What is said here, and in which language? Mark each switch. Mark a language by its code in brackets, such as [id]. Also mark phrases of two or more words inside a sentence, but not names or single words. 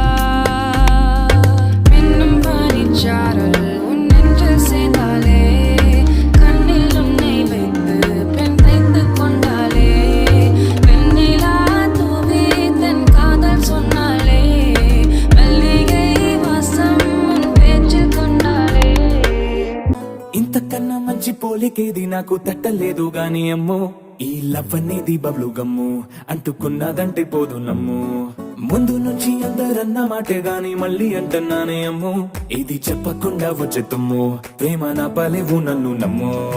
[ta] மின்னும் பனிச்சாரல் உன் நெஞ்சில் சேர்ந்தாலே, கண்ணில் உன்னை வைத்து பெண் தைத்து கொண்டாலே, வெண்ணிலா தூவி தன் காதல் சொன்னாலே, மல்லிகை வாசம் உன் பேச்சில் கொண்டாலே. [te] ఇంతకన్నా మంచి పోలికేది నాకు తట్టలేదు గాని అమ్మో, ఈ లవ్ అనేది [en] bubble gum [te] అంటుకున్నదంటే పోదు నమ్ము. ముందు నుంచి అందరన్న మాటే గాని మళ్ళీ అంటున్నానే అమ్ము, ఇది చెప్పకుండా వచ్చే తుమ్ము ప్రేమ నా పలేవు నన్ను నమ్ము.